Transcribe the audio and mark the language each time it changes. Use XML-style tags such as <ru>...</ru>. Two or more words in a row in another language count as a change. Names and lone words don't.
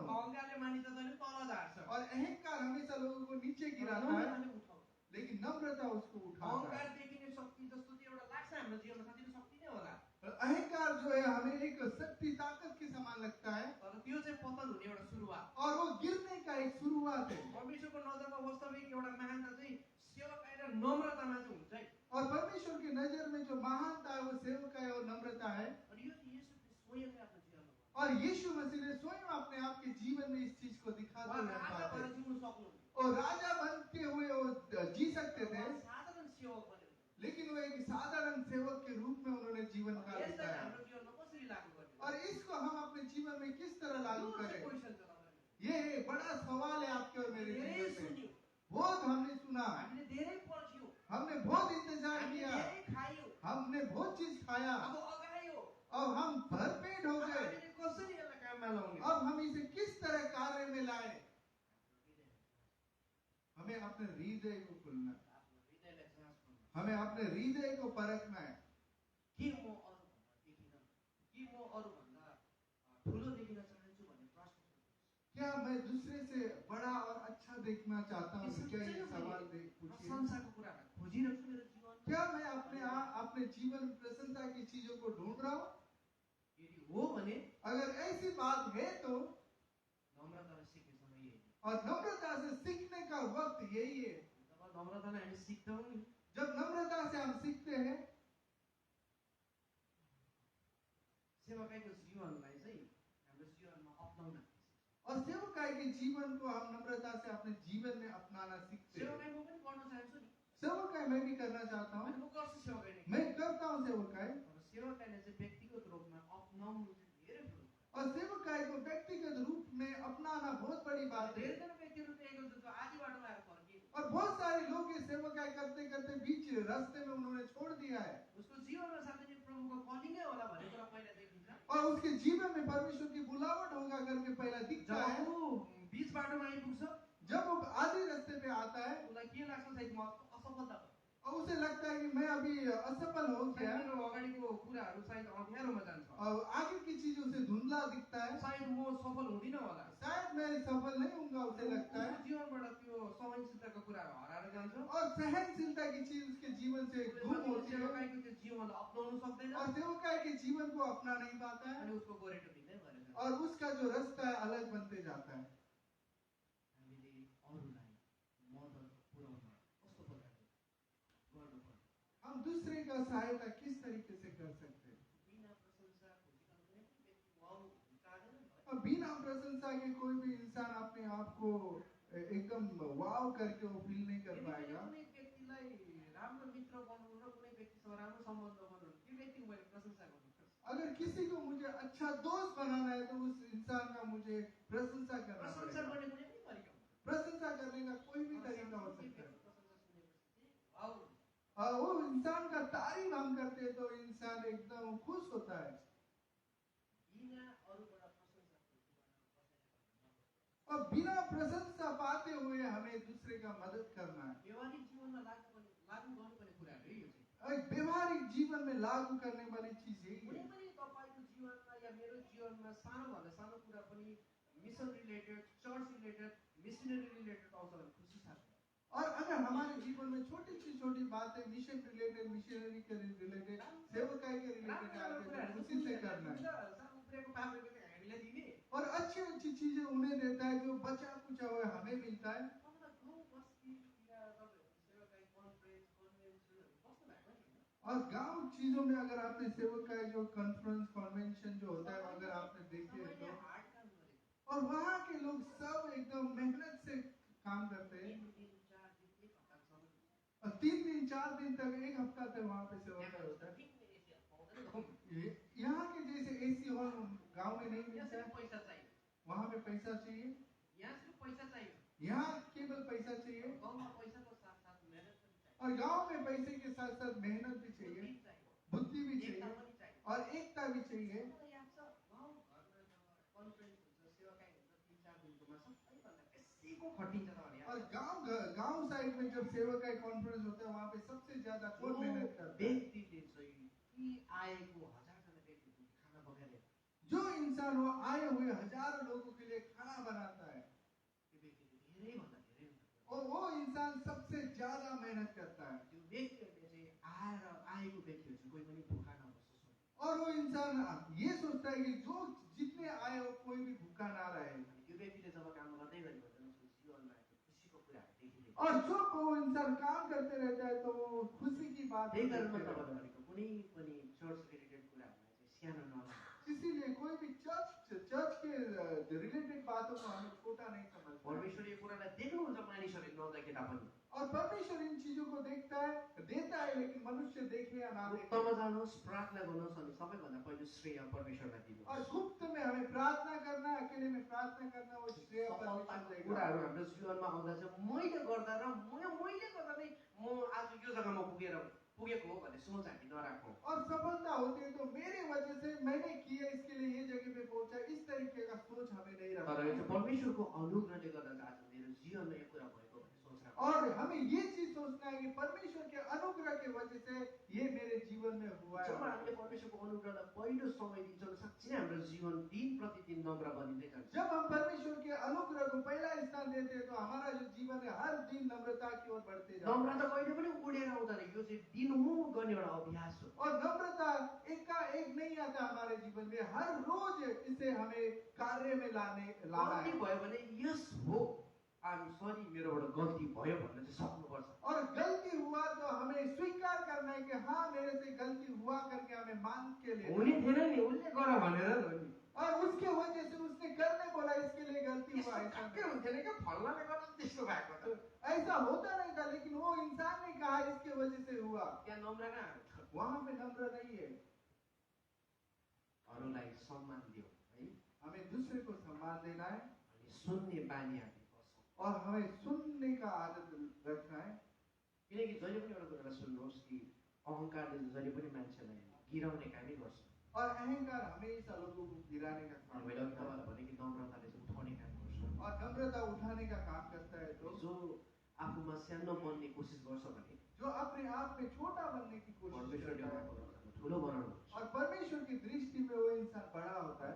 <ne>अहङ्कारले मानिस जहिले तल झार्छ,</ne> <hi>और अहंकार हमेशा लोगों को नीचे गिराता है,</hi> <ne>नम्रताले उठाउँछ।</ne> <hi>लेकिन नम्रता उसको उठाता</hi> <ne>अहङ्कार</ne> <hi>है।</hi> <ne>देखिने शक्ति जस्तो चाहिँ एउटा लाग्छ हाम्रो जीवनमा, साथै त्यो शक्ति नै होला,</ne> <hi>अहंकार जो है हमें एक शक्ति, ताकत के समान लगता है,</hi> <ne>तर त्यो चाहिँ पतन हुने एउटा सुरुवात।</ne> <hi>और वो गिरने का एक शुरुआत है।</hi> <ne>परमेश्वरको नजरमा वास्तविक एउटा महानता चाहिँ सेवकाई र नम्रतामा चाहिँ हुन्छ है।</ne> <hi>और परमेश्वर की नजर में जो महानता है वो सेवकाई और नम्रता है।</hi> <ne>अनि यो चाहिँ येशूले स्वयंले आफ्नो जीवनमा</ne> <hi>और यीशु मसीह ने स्वयं अपने आप के जीवन में इस चीज को दिखाते</hi> <ne>उहाँ</ne> <hi>हुए</hi> <ne>राजा</ne> <hi>पाते</hi> <ne>भएर</ne> <hi>हैं।</hi> <ne>जिउनु सक्नुहुन्थ्यो,</ne> <hi>और राजा बनते हुए वो जी सकते थे,</hi> <ne>उहाँ साधारण सेवक बन्यो।</ne> <hi>लेकिन वो एक साधारण सेवक के रूप में उन्होंने जीवन काल</hi> <ne>यसलाई</ne> <hi>बिताया।</hi> <ne>हाम्रो जीवनमा कसरी लागू गर्ने?</ne> <hi>और इसको हम अपने जीवन में किस तरह लागू</hi> <ne>यो चाहिँ</ne> <hi>करें,</hi> <ne>क्वेसन छ तपाईहरुले।</ne> <hi>ये एक बड़ा सवाल है आपके और मेरे</hi> <ne>धेरै</ne> <hi>जीवन में।</hi> <ne>सुन्यौँ,</ne> <hi>बहुत हमने सुना,</hi> <ne>हामीले धेरै पढ्यौँ,</ne> <hi>हमने बहुत इंतजार</hi> <ne>हामीले</ne> <hi>किया,</hi> <ne>धेरै खायौँ,</ne> <hi>हमने बहुत चीज खाया,</hi> <ne>अब अगायो,</ne> <hi>अब हम भरपेट हो</hi> <ne>अब</ne> <hi>गए।</hi> <ne>हामीले कसरी यसलाई काममा लाउने?</ne> <hi>अब हम इसे किस तरह कार्य में लाए? हमें अपने हृदय को खुलना है,</hi> <ne>आफ्नो हृदयलाई जाँच गर्नु।</ne> <hi>हमें अपने हृदय को परखना है।</hi> <ne>के म अरूभन्दा देखिन, के म अरूभन्दा ठुलो देखिन चाहन्छु भन्ने प्रश्न सोध्नुहोस्।</ne> <hi>क्या मैं दूसरे से बड़ा और अच्छा देखना चाहता हूँ? क्या ये सवाल पूछिए।</hi> <ne>प्रशंसाको कुरालाई खोजिरहेको छु मेरो जीवनमा।</ne> <hi>क्या मैं अपने जीवन में प्रशंसा की चीजों को ढूंढ रहा हूँ?</hi> <ne>यदि हो भने</ne> <hi>अगर ऐसी बात है तो,</hi> <ne>नम्रतालाई सिक्ने समय यही हो।</ne> <hi>और नम्रता से सीखने का वक्त यही है।</hi> <ne>जब नम्रतालाई हामी सिक्छौँ नि,</ne> <hi>जब नम्रता से हम सीखते हैं,</hi> <ne>सेवकाईको जीवनलाई चाहिँ हाम्रो जीवनमा अपनाउन सक्छौँ।</ne> <hi>और सेवकाई के जीवन को हम नम्रता से अपने जीवन में अपनाना सीखते हैं।</hi> <ne>सेवकाई म पनि गर्न चाहन्छु नि,</ne> <hi>सेवकाई मैं भी करना चाहता हूँ,</hi> <ne>अनि म गर्छु सेवकाई नै।</ne> <hi>मैं करता हूँ सेवकाई।</hi> <ne>तर सेवकाईलाई चाहिँ व्यक्तिगत रूपमा अपनाउनु चाहिँ धेरै ठुलो कुरा।</ne> <hi>और सेवकाई को व्यक्तिगत रूप में अपनाना बहुत बड़ी बात है।</hi> <ne>धेरैजना व्यक्तिहरू देखेको छु जो आधी बाटोमा आएर फर्किए,</ne> <hi>और बहुत सारे लोग ये सेवकाई करते करते बीच रास्ते में उन्होंने छोड़ दिया है,</hi> <ne>उसको जीवनमा साथै प्रभुको कलिङै होला भन्ने कुरा पहिला देखिन्छ।</ne> <hi>और उसके जीवन में परमेश्वर की बुलावट होगा करके पहला दिखता</hi> <ne>जब</ne> <hi>है।</hi> <ne>ऊ बीच बाटोमा आइपुग्छ,</ne> <hi>जब वो आधे रास्ते पे आता है</hi> <ne>उसलाई के लाग्छ सायद म असफलता भयो।</ne> <hi>और उसे लगता है कि मैं अभी असफल हो गया,</hi> <ne>सायद मेरो अगाडिको कुराहरू सायद अँध्यारोमा जान्छ,</ne> <hi>और आगे की चीज उसे धुंधला दिखता है,</hi> <ne>सायद म सफल हुँदिनँ होला।</ne> <hi>शायद मैं सफल नहीं होऊंगा, उसे लगता है।</hi> <ne>उसको जीवनबाट त्यो सहनशीलताको कुराहरू हराएर जान्छ।</ne> <hi>और सहनशीलता की चीज उसके जीवन से गुम होती है,</hi> <ne>सेवकाईको त्यो जीवनलाई अपनाउन सक्दैन,</ne> <hi>और सेवकाई के जीवन को अपना नहीं पाता है,</hi> <ne>अनि उसको गोरेटो भिन्दै भएर जान्छ।</ne> <hi>और उसका जो रास्ता है अलग बनते जाता है।</hi> <ne>हामीले अरूलाई मद्दत पुर्याउन कस्तो प्रकारले गर्नुपर्छ?</ne> <hi>हम दूसरे का सहायता किस तरीके से कर सकते हैं?</hi> <ne>बिना प्रशंसा खोजिकन कुनै पनि व्यक्ति वाउ चाहदैन नि त।</ne> <hi>और बिना प्रशंसा के कोई भी इंसान अपने आप को एकदम वाव करके वो फील नहीं कर</hi> <ne>यदि</ne> <hi>पाएगा।</hi> <ne>कुनै व्यक्तिलाई राम्रो मित्र बनाउनु र कुनै व्यक्तिसँग राम्रो सम्बन्ध बनाउनु, त्यो व्यक्तिको मैले प्रशंसा गर्नुपर्छ।</ne> <hi>अगर किसी को मुझे अच्छा दोस्त बनाना है तो उस इंसान का मुझे प्रशंसा करना</hi> <ne>प्रशंसा</ne> <hi>पड़ेगा।</hi> <ne>गर्ने कुनै पनि तरिका हुन्छ।</ne> <hi>प्रशंसा करने का कोई भी तरीका हो</hi> <ne>साथै</ne> <hi>सकता है।</hi> <ne>व्यक्तिको प्रशंसा सुनेपछि चाहिँ वाउ,</ne> <hi>और वो इंसान का तारीफ हम करते हैं तो इंसान एकदम खुश होता है।</hi> <ne>बिना अरूबाट प्रशंसा खोजिकन कसैले</ne> <hi>और बिना प्रशंसा पाते हुए हमें दूसरे का मदद करना है।</hi> <ne>व्यवहारिक जीवनमा लागू गर्नुपर्ने कुराहरू यो चाहिँ।</ne> <hi>एक व्यवहारिक जीवन में लागू करने वाली चीज यही</hi> <ne>कुनै</ne> <hi>है।</hi> <ne>पनि तपाईँको जीवनमा या मेरो जीवनमा सानोभन्दा सानो कुरा पनि</ne> <en>mission related, church related, missionary related</en> <ne>आउँछ भने खुसी साथ।</ne> <hi>और अगर हमारे जीवन में छोटी सी छोटी बातें</hi> <en>mission related,</en> <hi>मिशनरी के रिलेटेड, सेवकाई के रिलेटेड आते हैं तो उसी से करना है।</hi> <ne>सानो कुराको पापरको चाहिँ हामीलाई दिने।</ne> <hi>और अच्छी अच्छी चीजें उन्हें देता है, जो बचा कुचा हुआ हमें मिलता है।</hi> <ne>तपाईँलाई गाउँ बस्तीतिर तपाईँहरूको सेवाकाई</ne> <en>conference, conventions</en> <ne>कस्तो भएको नि होइन?</ne> <hi>और गांव चीजों में अगर आपने सेवकाई जो</hi> <en>conference convention</en> <hi>जो होता है अगर आपने देखे</hi> <ne>सबैले</ne> <hi>तो,</hi> <ne>हार्ड काम गरेको।</ne> <hi>और वहाँ के लोग सब एकदम मेहनत से काम करते हैं।</hi> <ne>3 दिन, 4 दिन, 1 हप्तासम्म</ne> <hi>और 3 दिन 4 दिन तक, 1 हफ्ता तक वहाँ पे सेवकाई होता है।</hi> <ne>टिक्ने</ne> <hi>गांव में नहीं यहाँ मिलता सिर्फ है, पैसा चाहिए, वहां पे पैसा चाहिए, यहाँ सिर्फ पैसा चाहिए। यहाँ केवल पैसा चाहिए,</hi> <ne>गाउँमा पैसाको साथसाथ मेहनत पनि चाहिए,</ne> <hi>और गांव में पैसे के साथ साथ मेहनत भी चाहिए, बुद्धि चाहिए, बुद्धि भी</hi> <ne>एकता</ne> <hi>चाहिए</hi> <ne>पनि चाहिए।</ne> <hi>और एकता भी चाहिए।</hi> <ne>मलाई याद छ, गाउँघरमा जब कन्फरेन्स हुन्छ, सेवाकाई हुन्छ, 3-4 दिनकोमा सबैभन्दा बेसीको खटिन्छ तपाईँहरू</ne> <hi>और</hi> <ne>याद छ?</ne> <hi>गांव साइड में जब सेवकाई कॉन्फ्रेंस होता है वहां पे सबसे ज्यादा</hi> <ne>जो</ne> <hi>कौन मेहनत करता है?</hi> <ne>व्यक्तिले चाहिँ ती आएको हजारजना व्यक्तिको खाना पकाएर</ne> <hi>जो इंसान वो आए हुए हजारों लोगों के लिए खाना बनाता है,</hi> <ne>त्यो व्यक्तिले धेरैभन्दा धेरै मेहनत गर्छ।</ne> <hi>और वो इंसान सबसे ज्यादा मेहनत करता है।</hi> <ne>त्यो व्यक्तिहरूले चाहिँ आएको व्यक्तिहरू चाहिँ कोही पनि भोका नबसोस् भनेर।</ne> <hi>और वो इंसान ये सोचता है कि जो जितने आए हो कोई भी भूखा ना रहे।</hi> <ne>अनि त्यो व्यक्तिले जब काम गर्दै गरेको हुन्छ उसको जीवनमा त्यो खुसीको कुराहरू देखिँदैन।</ne> <hi>और जो वो इंसान काम करते रहता है तो वो खुशी की बात</hi> <ne>त्यही कारण</ne> <hi>करते</hi> <ne>म</ne> <hi>रहता है।</hi> <ne>तपाईँहरू भनेको कुनै पनि</ne> <en>church related</en> <ne>कुराहरूलाई चाहिँ सानो नलाग्नु।</ne> <hi>इसीलिए कोई भी चर्च के रिलेटेड बातों को हमें छोटा नहीं समझना है।</hi> <ne>परमेश्वर यो कुरालाई देख्नुहुन्छ मानिसहरूले नदेखे तापनि।</ne> <hi>और परमेश्वर इन चीजों को देखता है, देता है, लेकिन मनुष्य देखे या ना देखे।</hi> <ne>गुप्तमा जानुहोस्, प्रार्थना गर्नुहोस् अनि सबैभन्दा पहिलो श्रेय परमेश्वरलाई दिनुहोस्।</ne> <hi>और गुप्त में हमें प्रार्थना करना, अकेले में प्रार्थना करना, वो श्रेय परमेश्वर</hi> <ne>सफलताको</ne> <hi>देगा।</hi> <ne>कुराहरू हाम्रो जीवनमा आउँदा चाहिँ मैले गर्दा र मैले गर्दा नै म आज यो जग्गामा पुगेको हो भन्ने सोच हामी नराखौँ।</ne> <hi>और सफलता होती है तो मेरी वजह से मैंने किया इसके लिए ये जगह पे पहुंचा, इस तरीके का सोच हमें नहीं</hi> <ne>तर</ne> <hi>रखना</hi> <ne>यो चाहिँ</ne> <hi>है।</hi> <ne>परमेश्वरको अनुग्रहले गर्दा चाहिँ आज मेरो जीवनमा यो कुरा भएको भन्ने सोच राख्नु।</ne> <hi>और हमें ये चीज सोचना है कि परमेश्वर के अनुग्रह की वजह से ये मेरे जीवन में हुआ</hi> <ne>जब</ne> <hi>है।</hi> <ne>हामीले परमेश्वरको अनुग्रहलाई पहिलो समय दिन्छौँ साँच्चै हाम्रो जीवन दिन प्रतिदिन नम्र बनिँदै जान्छ।</ne> <hi>जब हम परमेश्वर के अनुग्रह को पहला स्थान देते हैं तो हमारा जो जीवन है हर दिन नम्रता की ओर बढ़ते जाता है।</hi> <ne>नम्रता कहिले पनि उडेर आउँदैन, यो चाहिँ दिनहुँ गर्ने एउटा अभ्यास हो।</ne> <hi>और नम्रता एक का एक नहीं आता हमारे जीवन में, हर रोज इसे हमें कार्य में लाना</hi> <ne>गल्ती</ne> <hi>है।</hi> <ne>भयो भने यस हो</ne> <en>I'm sorry</en> <ne>मेरोबाट गल्ती भयो भन्न चाहिँ सक्नुपर्छ।</ne> <hi>और गलती हुआ तो हमें स्वीकार करना है कि हाँ मेरे से गलती हुआ करके हमें मान के लेना</hi> <ne>हुने</ne> <hi>है।</hi> <ne>थिएन नि उसले गर भनेर नि</ne> <hi>और उसके वजह से उसने करने बोला इसके लिए गलती हुआ, ऐसा</hi> <ne>ठ्याक्कै</ne> <hi>नहीं।</hi> <ne>हुन्थेन क्या फल्नाले गर्दा त्यस्तो भएको त।</ne> <hi>ऐसा होता नहीं था, लेकिन वो इंसान ने कहा इसके वजह से हुआ।</hi> <ne>त्यहाँ नम्र कहाँ हुन्छ?</ne> <hi>वहां पे नम्र नहीं है।</hi> <ne>अरूलाई सम्मान दियो है</ne> <hi>हमें दूसरे को सम्मान देना है</hi> <ne>अनि सुन्ने बानी हामी बसौँ।</ne> <hi>और हमें सुनने का आदत रखना है।</hi> <ne>किनकि जहिले पनि एउटा कुरालाई सुन्नुहोस् कि अहङ्कारले जहिले पनि मान्छेलाई गिराउने कामै गर्छ।</ne> <hi>और अहंकार हमेशा लोगों को गिराने का काम</hi> <ne>मैले अघि</ne> <hi>करता है</hi> <ne>तपाईँलाई भने कि नम्रताले चाहिँ उठाउने काम गर्छ।</ne> <hi>और नम्रता उठाने का काम करता है। तो</hi> <ne>जो आफूमा सानो बन्ने कोसिस गर्छ भने</ne> <hi>जो अपने आप में छोटा बनने की कोशिश</hi> <ne>परमेश्वरले</ne> <hi>करता है</hi> <ne>उहाँको नजरमा ठुलो बनाउनुहुन्छ।</ne> <hi>और परमेश्वर की दृष्टि में वो इंसान बड़ा होता है।</hi>